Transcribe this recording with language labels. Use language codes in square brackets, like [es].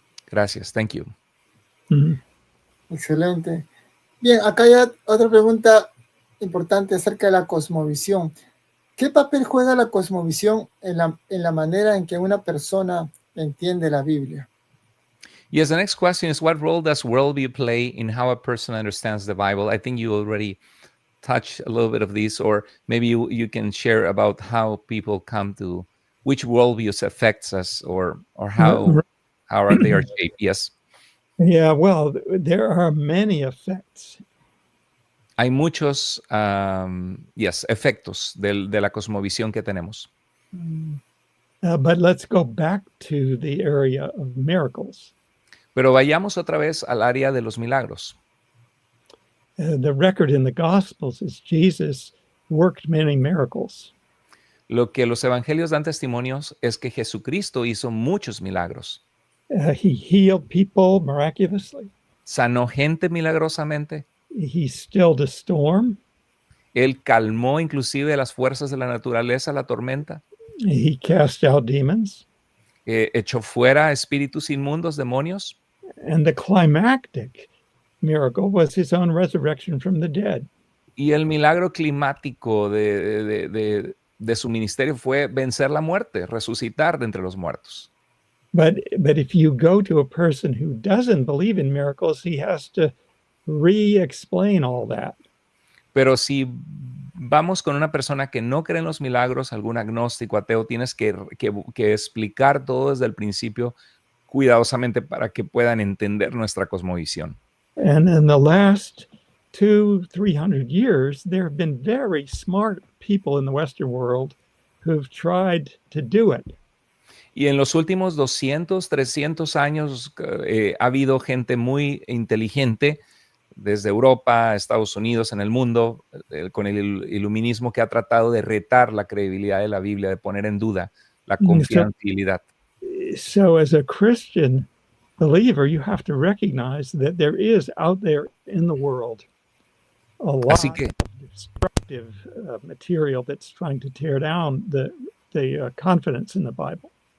[es] Gracias, [en] thank you. Mm-hmm. [es] Excelente. Bien, acá hay otra pregunta importante acerca de la cosmovisión. ¿Qué papel juega la cosmovisión en la manera en que una persona entiende la Biblia? [en] Yes, the next question is, what role does worldview play in how a person understands the Bible? I think you already touched a little bit of this, or maybe you can share about how people come to, which worldviews affects us, or how they are shaped. Yes. Yeah, well, there are many effects. [es] Hay muchos efectos de la cosmovisión que tenemos. [en] But let's go back to the area of miracles. [es] Pero vayamos otra vez al área de los milagros. [en] The record in the Gospels is Jesus worked many miracles. [es] Lo que los evangelios dan testimonios es que Jesucristo hizo muchos milagros. [en] He healed people miraculously. [es] Sanó gente milagrosamente. [en] He stilled a storm. [es] Él calmó inclusive las fuerzas de la naturaleza, la tormenta. [en] He cast out demons. [es] Echó fuera espíritus inmundos, demonios. [en] And the climactic miracle was his own resurrection from the dead. [es] Y el milagro climático de su ministerio fue vencer la muerte, resucitar de entre los muertos. [en] But if you go to a person who doesn't believe in miracles, he has to re-explain all that. [es] Pero si vamos con una persona que no cree en los milagros, algún agnóstico, ateo, tienes que explicar todo desde el principio cuidadosamente para que puedan entender nuestra cosmovisión. [en] And in the last 200-300 years, there have been very smart people in the Western world who've tried to do it. [es] Y en los últimos 200, 300 años ha habido gente muy inteligente desde Europa, Estados Unidos, en el mundo, con el iluminismo, que ha tratado de retar la credibilidad de la Biblia, de poner en duda la confiabilidad. [en] So as a Christian believer, you have to recognize that there is out there in the world a lot of destructive material that's trying to tear down the confidence in the Bible.